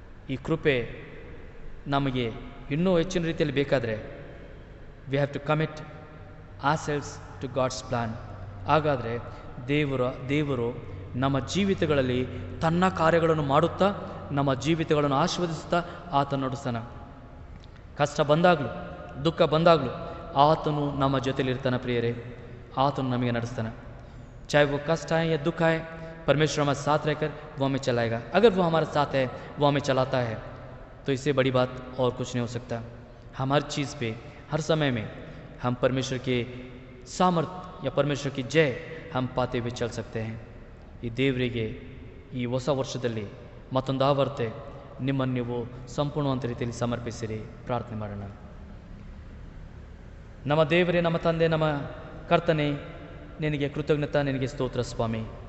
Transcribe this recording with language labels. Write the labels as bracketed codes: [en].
[kn] ಈ ಕೃಪೆ ನಮಗೆ ಇನ್ನೂ ಹೆಚ್ಚಿನ ರೀತಿಯಲ್ಲಿ ಬೇಕಾದರೆ [en] We have to commit ourselves to God's plan. [kn] ಹಾಗಾದರೆ ದೇವರು ನಮ್ಮ ಜೀವಿತಗಳಲ್ಲಿ ತನ್ನ ಕಾರ್ಯಗಳನ್ನು ಮಾಡುತ್ತಾ ನಮ್ಮ ಜೀವಿತಗಳನ್ನು ಆಶೀರ್ವದಿಸುತ್ತಾ ಆತನು ನಡೆಸ್ತಾನೆ. ಕಷ್ಟ ಬಂದಾಗಲೂ ದುಃಖ ಬಂದಾಗಲೂ ಆತನು ನಮ್ಮ ಜೊತೆಲಿರ್ತಾನೆ. ಪ್ರಿಯರೇ, ಆತನು ನಮಗೆ ನಡೆಸ್ತಾನೆ. [hi] चाहे वो कष्ट आए या दुख आए, परमेश्वर हमारे साथ रहकर वो हमें चलाएगा. अगर वो हमारे साथ है, वो हमें चलाता है, तो इससे बड़ी बात और कुछ नहीं हो सकता. हम हर चीज़ पे हर समय में हम परमेश्वर के सामर्थ्य या परमेश्वर की जय हम पाते हुए चल सकते हैं. [kn] ಈ ದೇವರಿಗೆ ಈ ಹೊಸ ವರ್ಷದಲ್ಲಿ ಮತ್ತೊಂದು ಆವರ್ತೆ ನಿಮ್ಮನ್ನು ನೀವು ಸಂಪೂರ್ಣವಂತ ರೀತಿಯಲ್ಲಿ ಸಮರ್ಪಿಸಿರಿ. ಪ್ರಾರ್ಥನೆ ಮಾಡೋಣ. ನಮ್ಮ ದೇವರೇ, ನಮ್ಮ ತಂದೆ, ನಮ್ಮ ಕರ್ತನೆ, ನಿನಗೆ ಕೃತಜ್ಞತಾ, ನಿನಗೆ ಸ್ತೋತ್ರ ಸ್ವಾಮಿ.